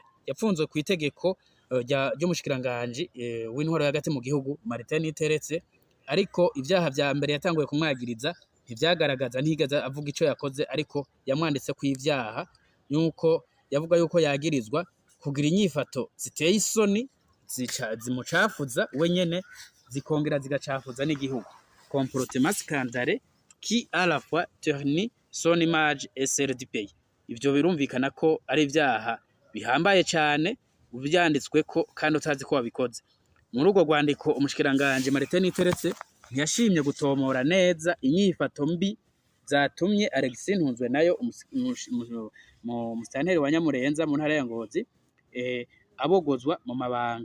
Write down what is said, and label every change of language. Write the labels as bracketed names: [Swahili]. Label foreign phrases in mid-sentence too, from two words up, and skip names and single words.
[Rundi] Yapfunzwe ku itegeko ry'umushikiranganje w'intwaro hagati mu gihugu Martin Niteretse, ariko ivyaha vya mbere yatanguye kumwagiriza ntivyagaragaza ntigaza avuga ico yakoze, ariko yamwanditse ku ivyaha yuko yavuga yuko yagirizwa kugira inyifato ziteye isoni zimucafuza wenyene zikongera zigacafuza n'igihugu. [French] Comportement scandaleux qui à la fois ternit son image et celle du pays. [Rundi] Ivyo birumvikana ko ari ivyaha bihambaye cyane ubyanditswe ko kandi utazi ko wabikoze. Muri urwo rwandiko umushikiranganje Martin Niteretse ntiyashimye gutomora neza inyifato mbi zatumye Alexis Ntunzwe nayo mu mustanteri wa Nyamurenza mu ntara ya Ngozi abogozwa mu mabanga.